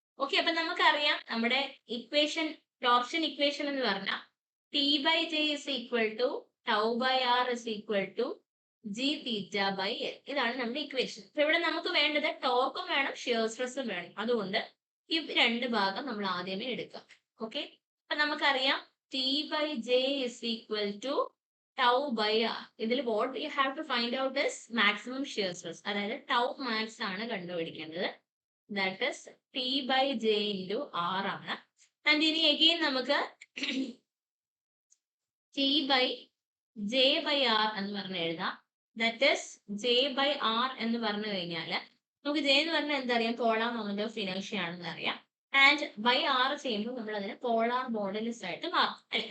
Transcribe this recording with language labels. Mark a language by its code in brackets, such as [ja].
[ml] Okay, അപ്പൊ നമുക്കറിയാം നമ്മുടെ ഇക്വേഷൻ, ടോർഷൻ ഇക്വേഷൻ എന്ന് പറഞ്ഞാൽ [en] T/J is equal to tau/R is equal to G∅L. [ml] ഇതാണ് നമ്മുടെ ഇക്വേഷൻ. അപ്പൊ ഇവിടെ നമുക്ക് വേണ്ടത് ടോർക്കും വേണം ഷിയർ സ്ട്രെസ്സും വേണം. അതുകൊണ്ട് ഈ രണ്ട് ഭാഗം നമ്മൾ ആദ്യമേ എടുക്കാം. ഓക്കെ, അപ്പൊ നമുക്കറിയാം [en] T/J is equal to tau/R. [ml] ഇതിൽ [en] what you have to find out is maximum shear stress. [ml] അതായത് tau max ആണ് കണ്ടുപിടിക്കേണ്ടത്. [en] That is T/J into R ആണ്. [ml] And ഇനി again നമുക്ക് T/J/R എന്ന് പറഞ്ഞ് എഴുതാം. [en] that is [ml] J/R എന്ന് പറഞ്ഞു കഴിഞ്ഞാൽ നമുക്ക് ജെ എന്ന് പറഞ്ഞാൽ എന്താ അറിയാം, പോളാർ മൊമെന്റ് ഓഫ് ഇനേർഷ്യ ആണെന്ന് അറിയാം. [en] and by R [ml] ചെയ്യുമ്പോൾ നമ്മൾ അതിനെ പോളാർ മോഡലിസ്റ്റ് ആയിട്ട് മാറും അല്ലെ.